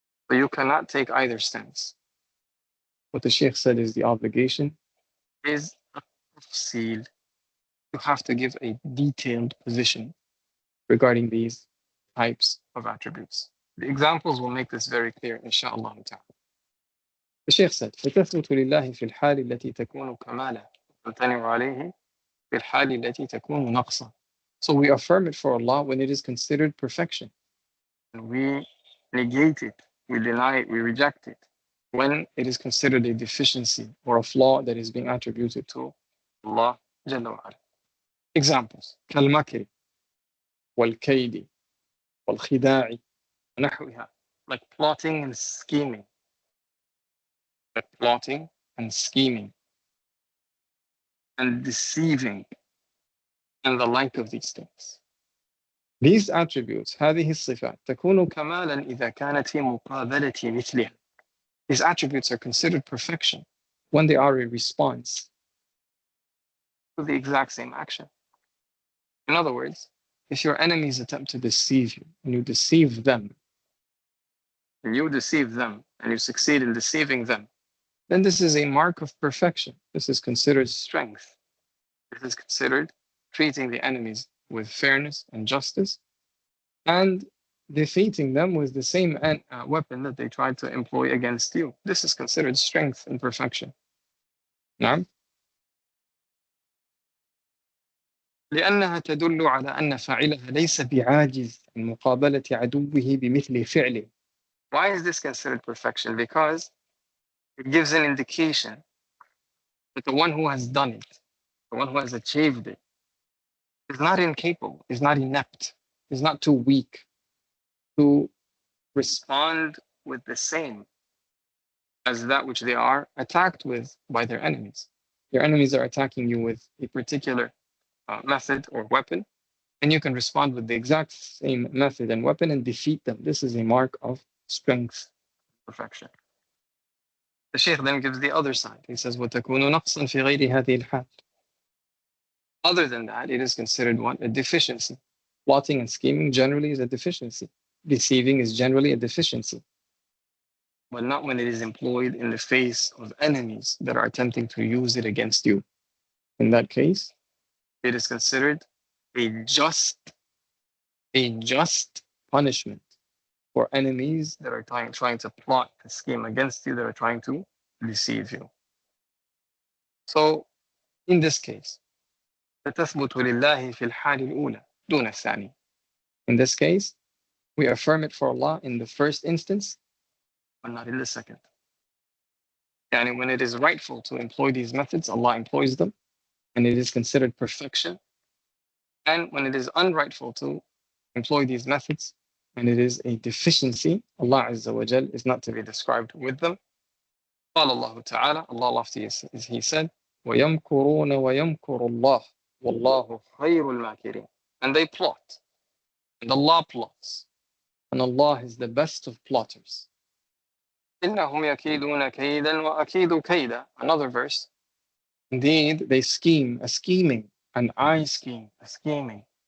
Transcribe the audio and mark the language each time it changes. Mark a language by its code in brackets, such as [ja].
[en] So you cannot take either stance. What the Shaykh said is the obligation is tafsil. You have to give a detailed position regarding these types of attributes. The examples will make this very clear, in-shā'Allah ta'ala. The Shaykh said, [ar] فَتَثْبُتُ لِلَّهِ فِي الْحَالِ الَّتِي تَكُونُ كَمَالًا وَتَمْتَنِعُ عَلَيْهِ فِي الْحَالِ الَّتِي تَكُونُ نَقْصًا. [en] So we affirm it for Allah when it is considered perfection. And we negate it, we deny it, we reject it when it is considered a deficiency or a flaw that is being attributed to Allah Jalla wa Ala. Examples: [ar] كالمكر والكيد والخداع ونحوها. [en] like plotting and scheming. Like plotting and scheming and deceiving and the like of these things. These attributes, [ar] هذه الصفات تكون كمالا إذا كانت في مقابلة مثلها. [en] These attributes are considered perfection when they are a response to the exact same action. In other words, if your enemies attempt to deceive you and you deceive them, and you succeed in deceiving them, then this is a mark of perfection. This is considered strength. This is considered treating the enemies with fairness and justice and defeating them with the same weapon that they tried to employ against you. This is considered strength and perfection. [ar] نعم. لأنها تدل على أن فاعلها ليس بعاجز عن مقابلة عدوه بمثل فعله. [en] Why is this considered perfection? Because it gives an indication that the one who has done it, the one who has achieved it, is not incapable, is not inept, is not too weak to respond with the same as that which they are attacked with by their enemies. Your enemies are attacking you with a particular method or weapon, and you can respond with the exact same method and weapon and defeat them. This is a mark of strength, perfection. The Shaykh then gives the other side. He says, [ar] وَتَكُونُ نَقْصًا فِي غَيْرِ هَذِهِ الْحَالِ. [en] Other than that, it is considered what? A deficiency. Plotting and scheming generally is a deficiency. Deceiving is generally a deficiency. But not when it is employed in the face of enemies that are attempting to use it against you. In that case, it is considered a just punishment for enemies that are trying to plot and scheme against you, that are trying to deceive you. So, in this case, [ar] فتثبت لله في الحال الأولى دون الثاني. [en] In this case, we affirm it for Allah in the first instance, but not in the second. And when it is rightful to employ these methods, Allah employs them, and it is considered perfection. And when it is unrightful to employ these methods, and it is a deficiency, Allah Azza wa Jal is not to be described with them. [ar] قال الله تعالى, [en] Allah lofty He said, [ar] وَيَمْكُرُونَ وَيَمْكُرُ اللَّهُ وَاللَّهُ خَيْرُ الْمَاكِرِينَ. [en] And they plot, and Allah plots, and Allah is the best of plotters. [ar] إِنَّهُمْ يَكِيدُونَ كَيْدًا وَأَكِيدُ كَيْدًا. [en] Another verse. Indeed, they scheme, a scheming, and I scheme, a scheming.